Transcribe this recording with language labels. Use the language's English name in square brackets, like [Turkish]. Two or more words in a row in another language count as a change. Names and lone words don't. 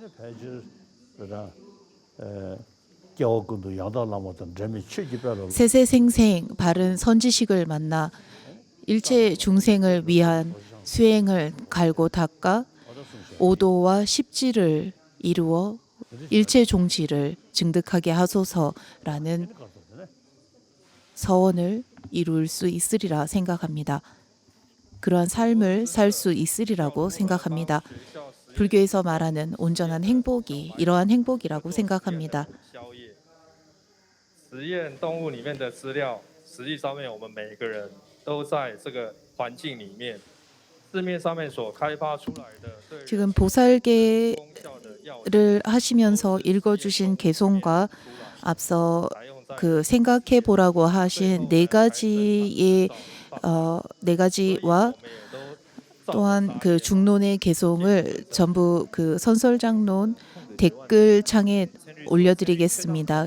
[Korean] 세세생생 바른 선지식을 만나 일체 중생을 위한 수행을 갈고 닦아 오도와 십지를 이루어 일체 종지를 증득하게 하소서라는 서원을 이룰 수 있으리라 생각합니다. 그러한 삶을 살 수 있으리라고 생각합니다. 불교에서 말하는 온전한 행복이 이러한 행복이라고 생각합니다. [Chinese] 实验动物里面的资料，实际上面我们每个人都在这个环境里面，市面上面所开发出来的对 [Korean] 지금 보살계를 [Chinese] 功效的药剂 [Korean] 하시면서 읽어주신 개송과 앞서 그 생각해 보라고 하신 네 가지의 네 가지와 또한 그 중론의 개송을 전부 그 선설장론 댓글창에 올려드리겠습니다.